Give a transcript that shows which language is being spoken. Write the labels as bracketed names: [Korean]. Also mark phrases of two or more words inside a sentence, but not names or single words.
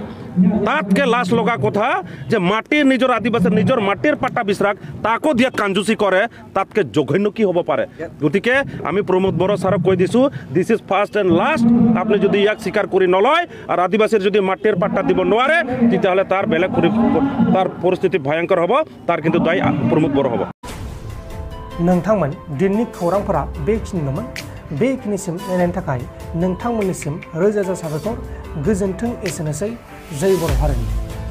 [Assamese] তাতকে লাজ লগা কথা যে মাটিৰ নিজৰ আদিবাসীৰ নিজৰ মাটিৰ পাট্টা বিচৰাক তাকো দিয়া কাঞ্জুচি কৰে, তাতকে জঘন্য কি হ'ব পাৰে? গতিকে আমি প্ৰমোদ বড়ো ছাৰক কৈ দিছোঁ, [English] this is first and last. [Assamese] আপুনি যদি ইয়াক স্বীকাৰ কৰি নলয় আৰু আদিবাসীৰ যদি মাটিৰ পাট্টা দিব নোৱাৰে তেতিয়াহ'লে তাৰ বেলেগ তাৰ পৰিস্থিতি ভয়ংকৰ হ'ব। তাৰ কিন্তু দায়ী প্ৰমোদ বড়ো হ'ব। [Bodo] नोंथांमोन दिननि खौरांफोरा बेखिनिल'मोन। बेखिनिसिम नायनायनि थाखाय नोंथांमोननिसिम रोजा रोजा साबायखर। गोजोन्थों। एसेनोसै। जय बर' हारिनि।